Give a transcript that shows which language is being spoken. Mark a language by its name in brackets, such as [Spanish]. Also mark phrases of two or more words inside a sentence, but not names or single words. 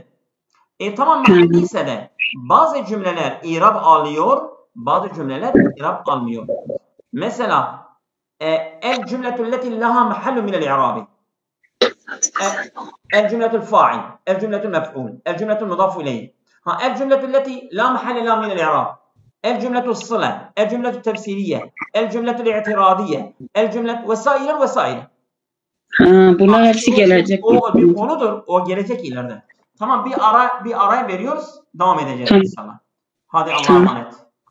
[Turkish] Tamam mahalli ise de bazı cümleler i'rab alıyor, bazı cümleler i'rab almıyor. [Arabic] Mesela الجملة التي لا محل لها من الإعراب. الجملة الفاعل، الجملة المفعول، الجملة المضاف إليه. الجملة التي لا محل لها من الإعراب الجملة الصلة الجملة التفسيرية الجملة الاعتراضية الجملة وسائل [Turkish] bunlar hepsi gelecek. O bir konudur. O gelecek ileride. Tamam bir araya veriyoruz. Devam edeceğiz inşallah. Hadi Allah'a emanet.